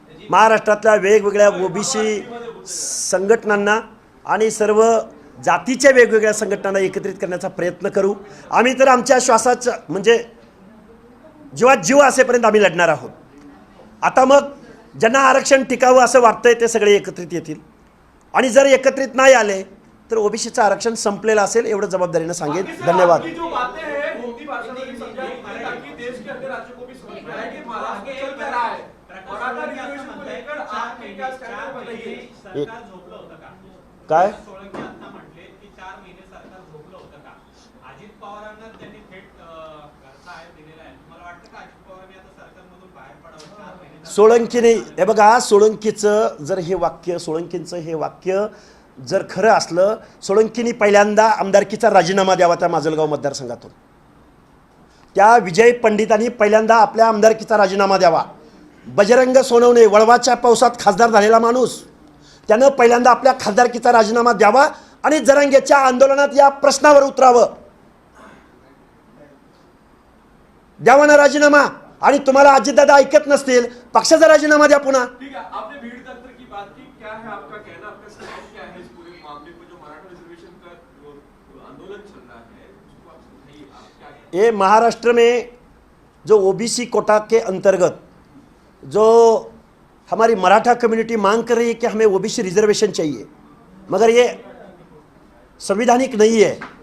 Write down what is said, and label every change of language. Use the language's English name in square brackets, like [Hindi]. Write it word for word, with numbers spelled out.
[Marathi] महाराष्ट्रातल्या वेगवेगळ्या ओबीसी संघटनांना आणि सर्व जातीच्या वेगवेगळ्या संघटनांना एकत्रित करण्याचा प्रयत्न करू. आम्ही तर आमच्या श्वासाचं म्हणजे जीवात जीव असेपर्यंत आम्ही लढणार आहोत. आता मग ज्यांना आरक्षण टिकावं असं वाटतंय ते सगळे एकत्रित येतील आणि जर एकत्रित नाही आले तर ओबीसीचं आरक्षण संपलेलं असेल एवढं जबाबदारीनं सांगेन. धन्यवाद. [Hindi] आपकी जो बातें हैं, हिंदी भाषा में भी समझाइए ताकि देश के अंदर राज्यों को भी समझ में आए कि महाराष्ट्र चल क्या रहा है. मराठा रिजर्वेशन को लेकर आप क्या स्टैंड बताइए. [Marathi] सरकार झोपलं होतं का? काय सोळंकी आता म्हटले की चार महिने सरकार झोपलं होतं का? अजित पवारांना त्यांनी थेट घरचा आहे दिलेला आहे. मला वाटतं का अजित पवारांनी आता सरकारमधून बाहेर पडावं? चार महिने सोळंकीने हे बघा, सोळंकीचं जर हे वाक्य सोळंकींचं हे वाक्य जर खरं असलं, सोळंकींनी पहिल्यांदा आमदारकीचा राजीनामा द्यावा त्या माजलगाव मतदारसंघातून. त्या विजय पंडितांनी पहिल्यांदा आपल्या आमदारकीचा राजीनामा द्यावा. बजरंग सोनवणे वळवाच्या पावसात खासदार झालेला माणूस, त्यानं पहिल्यांदा आपल्या खासदारकीचा राजीनामा द्यावा आणि जरांगेच्या आंदोलनात या प्रश्नावर उतरावं. द्यावा ना राजीनामा. आणि तुम्हाला अजितदादा ऐकत नसतील, पक्षाचा राजीनामा द्या पुन्हा. [Hindi] ठीक है, आपने भीड़ तंत्र की बात की. क्या है आपका कहना, आपका स्टैंड क्या है इस पूरे मामले को जो मराठा रिजर्वेशन का जो आंदोलन चल रहा है उसको आप समझाइए. आप क्या कहते हैं? ये महाराष्ट्र में जो ओबीसी कोटा के अंतर्गत जो हमारी मराठा कम्युनिटी मांग कर रही है कि हमें ओबीसी रिजर्वेशन चाहिए, मगर ये संवैधानिक नहीं है.